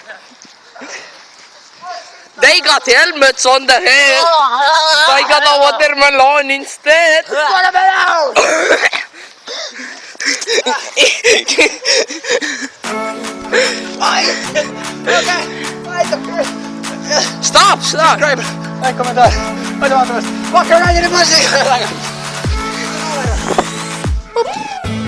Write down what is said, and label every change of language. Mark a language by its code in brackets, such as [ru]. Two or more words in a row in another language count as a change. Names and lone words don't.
[en] They got helmets on the head. I got a watermelon instead. Stop! Subscribe, like, [et] kommentaar. Oota vaatamast. Paganait the pussy.